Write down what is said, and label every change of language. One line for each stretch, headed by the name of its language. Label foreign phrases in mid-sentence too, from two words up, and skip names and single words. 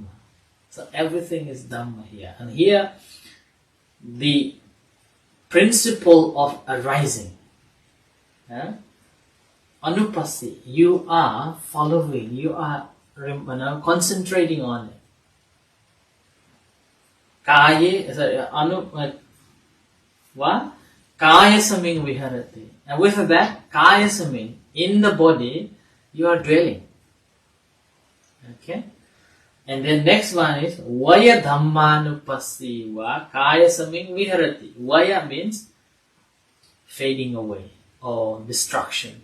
English: So everything is Dhamma here. And here the principle of arising. Anupassi, you are following, you are concentrating on it. What?
Pali: Kaya saming viharati.
English: And with that,
Pali: kaya saming,
English: in the body, you are dwelling. Okay? And then next one is
Pali: Vaya Dhammanupassiva Kaya Saming Viharati.
English: Vaya means fading away or destruction.